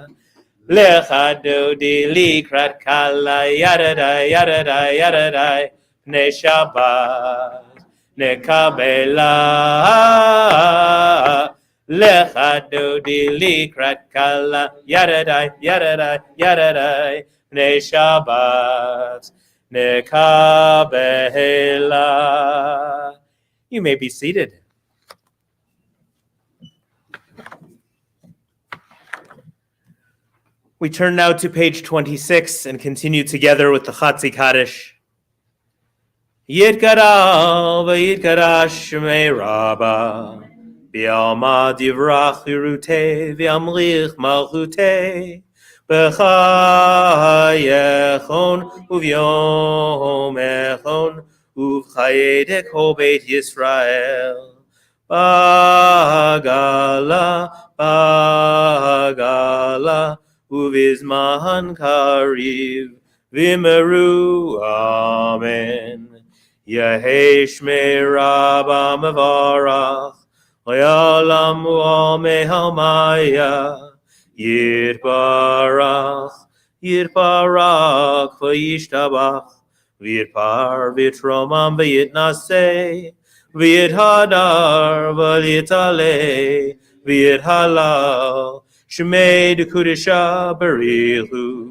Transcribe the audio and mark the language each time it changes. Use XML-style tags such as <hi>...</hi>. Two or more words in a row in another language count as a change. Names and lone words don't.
<he>לכה דודי לקראת כלה, ידדי, פני שבת נקבלה. לכה דודי לקראת כלה, ידדי, פני שבת נקבלה.</he> <en>You may be seated. We turn now to page 26 and continue together with the Chatzi Kaddish.</en> <arc>יתגדל ויתקדש שמה רבא, בעלמא די ברא כרעותה וימליך מלכותה, בחייכון וביומיכון, ובחיי דכל בית ישראל. בעגלא, ובזמן קריב, ואמרו, אמן. יהא שמה רבא מברך, לעלם ולעלמי עלמיא, יתברך וישתבח, ויתפאר ויתרומם ויתנשא, ויתהדר ויתעלה, ויתהלל, שמה דקדשא בריך הוא.</arc>